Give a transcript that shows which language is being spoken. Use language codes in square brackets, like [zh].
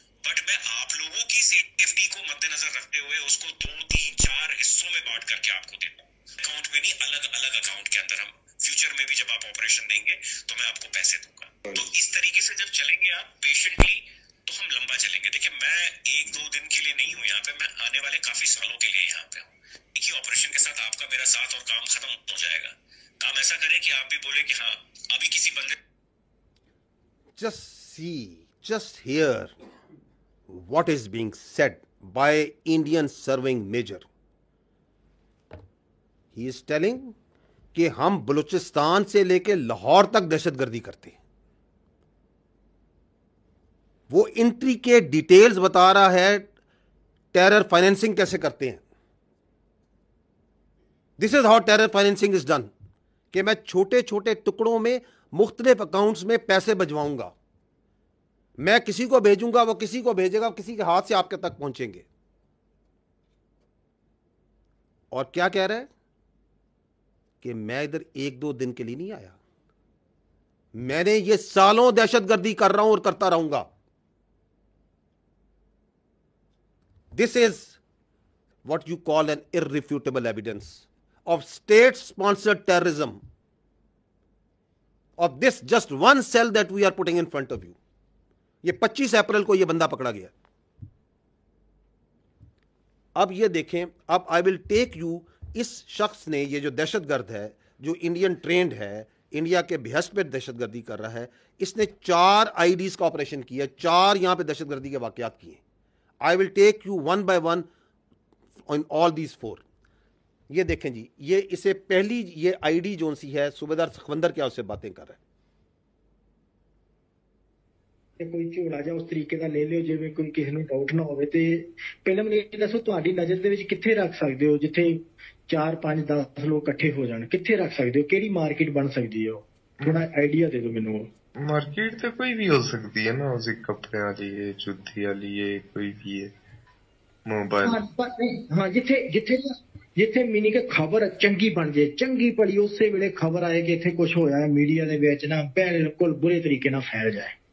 [hi] But मैं आप लोगों की सेफ्टी को मद्देनजर रखते हुए उसको 2-3-4 हिस्सों में बांट करके आपको देता हूँ, अकाउंट में नहीं, अलग अलग अकाउंट के अंदर। हम फ्यूचर में भी जब आप ऑपरेशन देंगे तो मैं आपको पैसे दूंगा। तो इस तरीके से जब चलेंगे आप पेशेंटली, तो हम लंबा चलेंगे। देखिए, मैं 1-2 दिन के लिए नहीं हूँ यहाँ पे, मैं आने वाले काफी सालों के लिए यहाँ पे हूँ। एक ही ऑपरेशन के साथ आपका मेरा साथ और काम खत्म हो जाएगा। काम ऐसा करें कि आप भी बोले कि हाँ, अभी किसी बंदे [en] just hear what is being said by Indian serving major. He is telling [hi] कि हम बलूचिस्तान से लेके लाहौर तक दहशतगर्दी करते हैं। वो इंट्री के डिटेल्स बता रहा है, टेरर फाइनेंसिंग कैसे करते हैं। [en] this is how terror financing is done, [hi] कि मैं छोटे छोटे टुकड़ों में मुख्तलिफ अकाउंट्स में पैसे भिजवाऊंगा, मैं किसी को भेजूंगा, वो किसी को भेजेगा, किसी के हाथ से आपके तक पहुंचेंगे। और क्या कह रहा है कि मैं इधर 1-2 दिन के लिए नहीं आया, मैंने ये सालों दहशतगर्दी कर रहा हूं और करता रहूंगा। [en] This is what you call an irrefutable evidence of state-sponsored terrorism of this just one cell that we are putting in front of you. [hi] ये 25 अप्रैल को ये बंदा पकड़ा गया। अब ये देखें, अब [en] I will take you, [hi] इस शख्स ने, ये जो दहशतगर्द है, जो इंडियन ट्रेंड है, इंडिया के behest पे दहशतगर्दी कर रहा है, इसने 4 आईडीज का ऑपरेशन किया, 4 यहां पे दहशतगर्दी के वाकयात किए। [en] I will take you one by one on all these 4। [hi] ये देखें जी, ये इसे पहली ये आईडी जोन सी है, सूबेदार सखवंदर क्या उससे बातें कर रहा है। [pa] कोई ਝੋਲਾ ਜਾਂ ਉਸ ਤਰੀਕੇ ਦਾ ਲੈ ਲਿਓ ਜਿਵੇਂ ਕੋਈ ਕਿਸੇ ਨੂੰ ਡਾਊਟ ਨਾ ਹੋਵੇ। ਤੇ ਪਹਿਲਾਂ ਮੈਨੂੰ ਇਹ ਦੱਸੋ, ਤੁਹਾਡੀ ਨਜ਼ਰ ਦੇ ਵਿੱਚ ਕਿੱਥੇ ਰੱਖ ਸਕਦੇ ਹੋ ਜਿੱਥੇ 4-5-10 ਲੋਕ ਇਕੱਠੇ ਹੋ ਜਾਣ? ਕਿੱਥੇ ਰੱਖ ਸਕਦੇ ਹੋ? ਕਿਹੜੀ ਮਾਰਕੀਟ ਬਣ ਸਕਦੀ ਹੈ? ਥੋੜਾ ਆਈਡੀਆ ਦੇ ਦਿਓ ਮੈਨੂੰ। [hi] मार्केट तो कोई भी हो सकती है ना, उसी कपड़े वाली है, जूती वाली है, कोई भी है, मोबाइल। [pa] हाँ, जिथे जिथे ਜਿੱਥੇ ਮੀਨੀ ਕਿ ਖਬਰ ਚੰਗੀ ਬਣ ਜੇ, ਚੰਗੀ ਭਲੀ ਉਸੇ ਵੇਲੇ ਖਬਰ ਆਏ ਕਿ ਇੱਥੇ ਕੁਝ ਹੋਇਆ ਹੈ, ਮੀਡੀਆ ਦੇ ਵਿੱਚ ਨਾ ਬਿਲਕੁਲ ਬੁਰੇ ਤਰੀਕੇ ਨਾਲ ਫੈਲ ਜਾਏ।